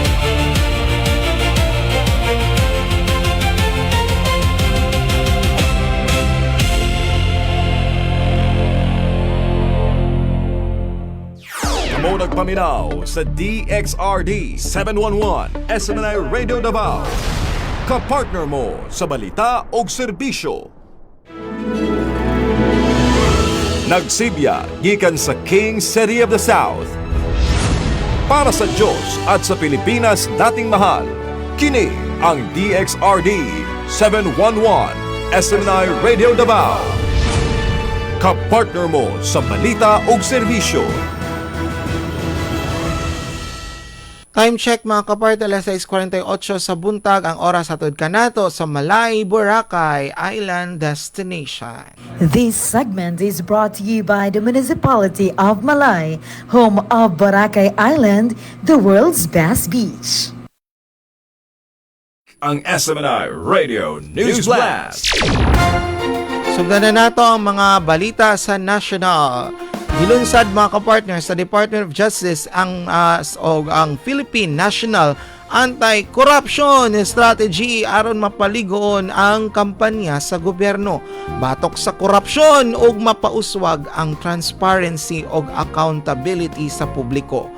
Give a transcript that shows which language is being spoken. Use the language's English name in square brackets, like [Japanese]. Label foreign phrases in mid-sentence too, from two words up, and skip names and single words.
[Cebuano] Kamo nagpaminaw sa DXRD 711 SMNI Radio Davao. Kapartner mo sa balita o serbisyo. Nagsibya gikan sa King City of the South. [Filipino] Para sa Diyos at sa Pilipinas dating mahal, kini ang DXRD 711 SMNI Radio Davao. [Cebuano] Kapartner mo sa balita o serbisyo. [English] Time check [Cebuano] mga kapart, alas 6:48 sa buntag, ang oras atod kanato sa Malay, Boracay Island Destination. [English] This segment is brought to you by the Municipality of Malay, home of Boracay Island, the world's best beach. [Cebuano] Ang SMNI Radio News Blast. Sugdan na nato ang mga balita sa national. Gilunsad mga kapartner sa Department of Justice ang Philippine National Anti-Corruption Strategy aron mapaligoon ang kampanya sa gobyerno batok sa korupsyon ug mapauswag ang transparency ug accountability sa publiko.